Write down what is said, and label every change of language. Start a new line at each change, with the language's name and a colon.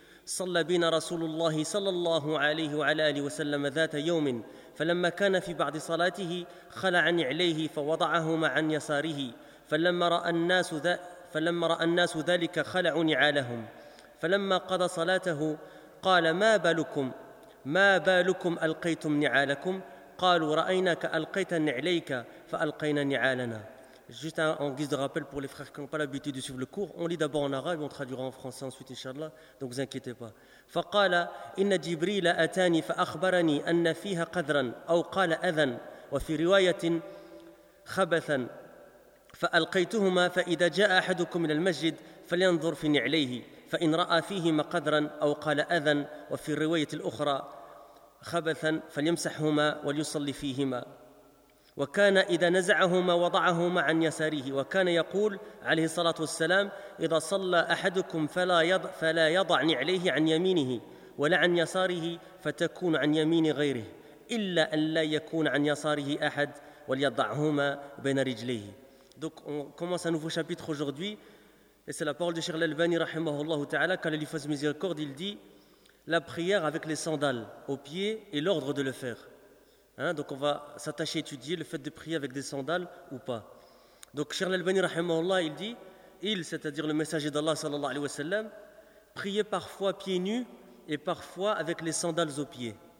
Arabic: صلى بنا رسول الله صلى الله عليه وعلى آله وسلم ذات يوم، فلما كان في بعض صلاته خلع نعليه فوضعهما عن يساره، فلما رأى الناس ذلك خلعوا نعالهم، فلما قضى صلاته قال ما بالكم ألقيتم نعالكم؟ قالوا رأيناك ألقيت نعليك فألقينا نعالنا.
French: Juste en guise de rappel pour les frères qui n'ont pas l'habitude de suivre le cours, on lit d'abord en arabe, on traduira en français ensuite, inshallah. Donc vous inquiétez pas.
Arabic: فقال إن جبريل أتاني فأخبرني أن فيها قذرا أو قال أذن وفي رواية خبثا فألقيتهما، فإذا جاء أحدكم إلى المسجد فلينظر في نعليه فإن رأى فيهما قذرا أو قال أذن وفي الرواية الأخرى خبثا فليمسحهما وليصلي فيهما. وكان إذا نزعهما وضعهما عن يساره، وكان يقول عليه الصلاة والسلام إذا صلى أحدكم فلا يضع نعليه عن يمينه ولا عن يساره فتكون عن يمين غيره إلا أن لا يكون عن يساره أحد وليضعهما بين رجليه.
French: Donc on commence un nouveau chapitre aujourd'hui, et c'est la parole de Cheikh Al-Albani
Arabic: رحمه الله تعالى,
French: car le livre de miséricorde, il dit la prière avec les sandales aux pieds et l'ordre de le faire. Donc on va s'attacher à étudier le fait de prier avec des sandales ou pas. Donc Cheikh Al-Albani rahimahullah, il dit, c'est-à-dire le messager d'Allah sallallahu alayhi wa sallam, priait parfois pieds nus et parfois avec les sandales aux pieds.